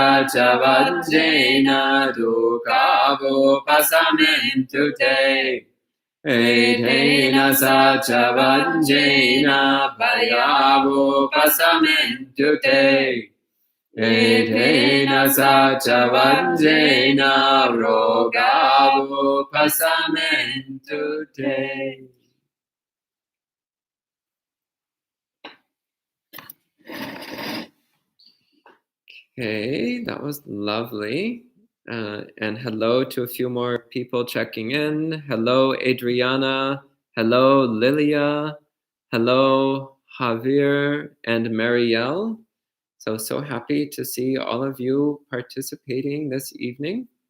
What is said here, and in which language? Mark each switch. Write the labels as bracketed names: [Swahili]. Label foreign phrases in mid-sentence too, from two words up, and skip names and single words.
[Pali] Sachavajjena Dukavo Pasamentu Te Etena Sachavajjena Bhayavo Pasamentu Te Etena Sachavajjena Rogavo Pasamentu Te [English] Okay, that was lovely. And hello to a few more people checking in. Hello, Adriana. Hello, Lilia. Hello, Javier and Marielle. So happy to see all of you participating this evening.